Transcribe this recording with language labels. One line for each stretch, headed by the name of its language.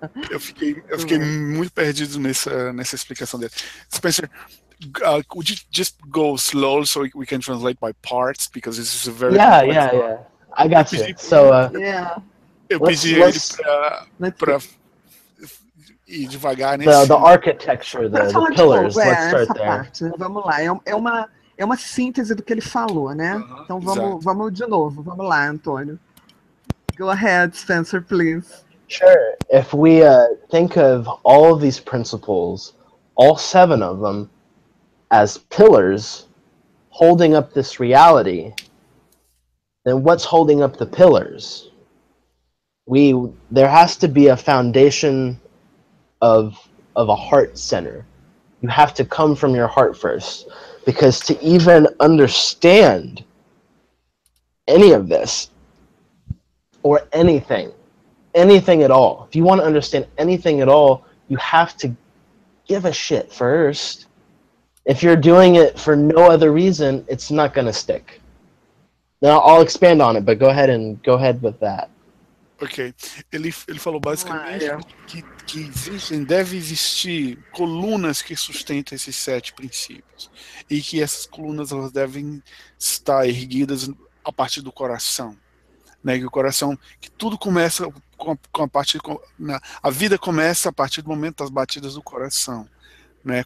Portuguese: Eu fiquei muito perdido nessa explicação dele.
English: Spencer, could you just go slow so we can translate by parts, because this is a very yeah. I got you. So Yeah.
Portuguese: eu pedi ele para ir devagar
English: the architecture, the pillars. Let's start
Portuguese: essa
English: there.
Portuguese: parte. Vamos lá. É uma síntese do que ele falou, né? Então vamos de novo. Vamos lá, Antônio.
English: Go ahead, Spencer, please. Sure. If we think of all of these principles, all 7 of them, as pillars holding up this reality, then what's holding up the pillars? There has to be a foundation of a heart center. You have to come from your heart first, because to even understand any of this or anything at all, if you want to understand anything at all, you have to give a shit first. If you're doing it for no other reason, it's not going to stick. Now I'll expand on it, but go ahead with that. Ok.
Portuguese: Ele falou basicamente que deve existir colunas que sustentam esses 7 princípios. E que essas colunas elas devem estar erguidas a partir do coração. Né? Que o coração, que tudo começa com a partir. A vida começa a partir do momento das batidas do coração. Né?